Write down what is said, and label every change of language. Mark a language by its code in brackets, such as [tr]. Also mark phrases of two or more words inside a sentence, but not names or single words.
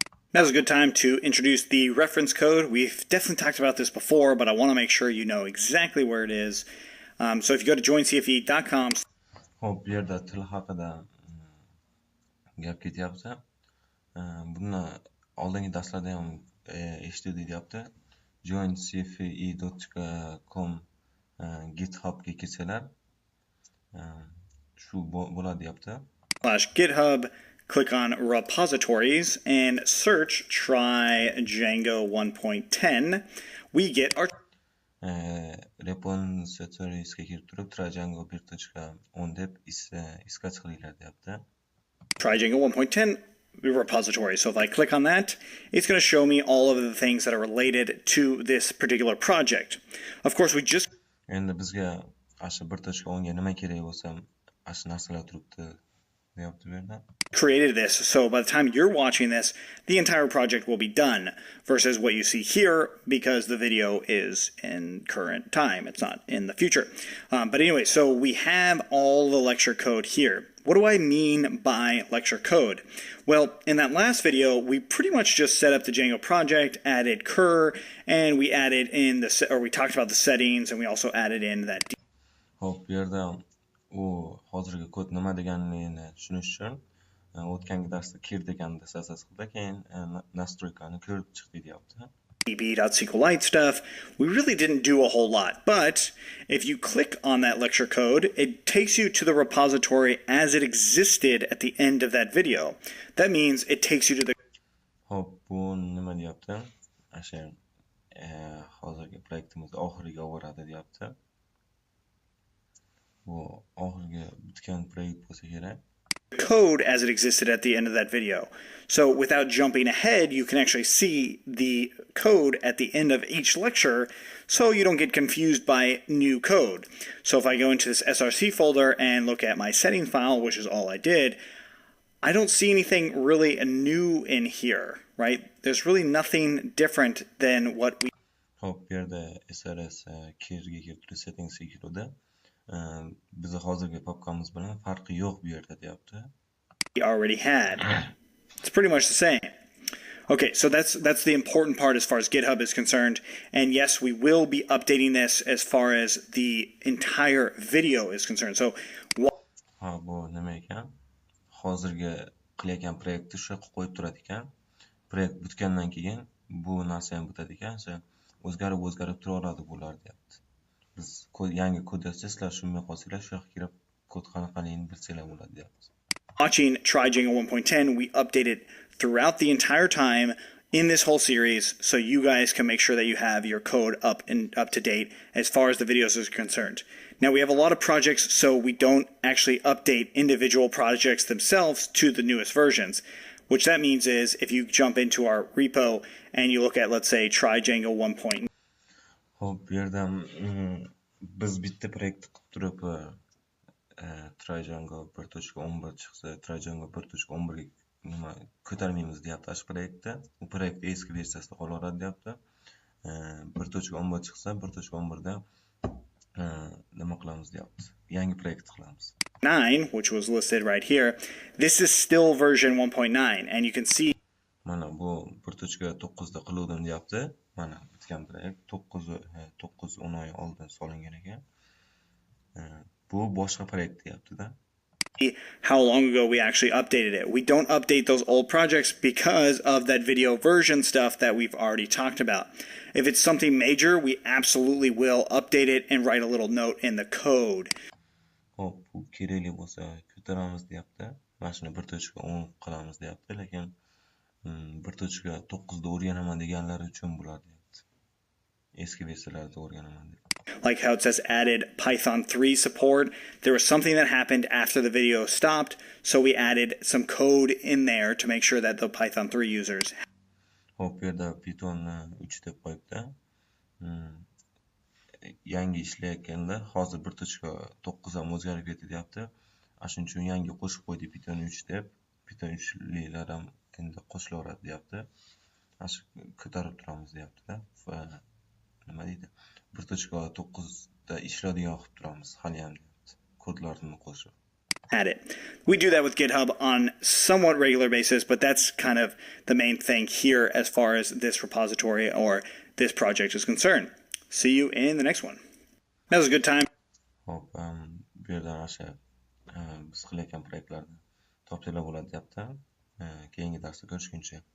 [en] Now's a good time to introduce the reference code. We've definitely talked about this before, but I want to make sure you know exactly where it is. So if you go to joincfe.com. [uz] Hop, bu yerda til haqida gap ketyapti. Buni oldingi darslarda ham eshitdik deyapti. joincfe.com Githubga kelsalar shu bo'ladi deyapti. [en] /github, click on repositories and search try Django 1.10. We get our [uz] repositoriesga kirib turib try Django 1.10 deb iskat qilinglar deyapti. [en] Try Django 1.10 repository. So if I click on that, it's going to show me all of the things that are related to this particular project. Of course, we just [uz] endi bizga ashu 1.10 ga nima kerak bo'lsa, ashu narsalar turibdi deyapti bu yerda. [en] Created this, so by the time you're watching this, the entire project will be done versus what you see here because the video is in current time. It's not in the future. But anyway, so we have all the lecture code here. What do I mean by lecture code? Well, in that last video, we pretty much just set up the Django project, added cur, and we added in we talked about the settings, and we also added in that. [uz] Hop, bu yerda u hozirgi kod nima deganligini tushunish uchun o'tgangi darsda kir deganni asas qildi, keyin nastroykani ko'rib chiqdi deyapti. [en] db.sqlite stuff, we really didn't do a whole lot. But if you click on that lecture code, it takes you to the repository as it existed at the end of that video. That means it takes you to the... [uz] Hop, bu nima deyapti? Asha hozirgi proyektimiz oxiriga boradi deyapti. Bu oxirgi bitgan proyekt bo'lsa kerak. [en] Code as it existed at the end of that video. So without jumping ahead, you can actually see the code at the end of each lecture so you don't get confused by new code. So if I go into this SRC folder and look at my setting file, which is all I did, I don't see anything really new in here, right? There's really nothing different than what we... [uz] Hop, bu yerda SRS kirga kirib settingsga kirdi. Biz hozirgi papkamiz bilan farqi yo'q bu yerda deyapti. [en] We already had. It's pretty much the same. Okay, so that's the important part as far as GitHub is concerned. And yes, we will be updating this as far as the entire video is concerned. So [uz] ha, bu nima ekan? Hozirgi qilayotgan proyektni shu yoqqa qo'yib turadi ekan. Proyekt bitgandan keyin bu narsa ham bitadi ekan. O'zgarib turaveradi bular deyapti. Biz yangi kod yozsangiz, sizlar tushunmay qolsanglar, shu yoqqa kirib kod qanaqaligini bilsanglar bo'ladi deyapti. [en] Watching Try Django 1.10, we updated throughout the entire time in this whole series, so you guys can make sure that you have your code up to date as far as the videos is concerned. Now we have a lot of projects, so we don't actually update individual projects themselves to the newest versions. Which that means is if you jump into our repo and you look at, let's say, Try Django 1.9. [uz] Hop, bu yerda biz bitta proyekt qilib turib Try Django 1.11 chiqsa, Try Django 1.11 ga nima ko'tarmaymiz deyapti ash proyektda. U proyekt eski versiyasida qolaveradi deyapti. 1.11 chiqsa, 1.11 da nima qilamiz deyapti. Yangi proyekt qilamiz. [en] 9, which was listed right here, this is still version 1.9, and you can see. [uz] Mana bu 1.9 da qiluvdim deyapti. Mana bitgan proyekt 9-10 oy oldin solingan ekan. Bu boshqa proyekt deyapti-da. [en] How long ago we actually updated it. We don't update those old projects because of that video version stuff that we've already talked about. If it's something major, we absolutely will update it and write a little note in the code. [uz] Hop, bu kerakli bo'lsa ko'taramiz deyapti. Mana shuni 1.10 qilamiz deyapti, lekin 1.9 da o'rganaman deganlar uchun bo'ladi deyapti. Eski versiyalarda o'rganaman deyapti. [en] Like how it says added Python 3 support. There was something that happened after the video stopped, so we added some code in there to make sure that the Python 3 users. [uz] Hop, bu yerda Python 3 deb qo'yibdi. Yangi ishlayotganda hozir 1.9 ham o'zgarib ketdi deyapti. Shuning uchun yangi qo'shib qo'ydi Python 3 deb. Python 3'liklar ham endi qo'shilaveradi deyapti. Shu ko'tarib turamiz deyapti-da. Nima deydi? 1.9 da ishlaydigan qilib turamiz hali ham deyapti. Kodlarni qo'shib. [en] at it. We do that with GitHub on somewhat regular basis, but that's kind of the main thing here as far as this repository or this project is concerned. See you in the next one. That was a good time. [uz] Hop, bu yerdan o'sha biz qilayotgan proyektlarni topsanglar bo'ladi deyapti. Keyingi darsda ko'rishguncha.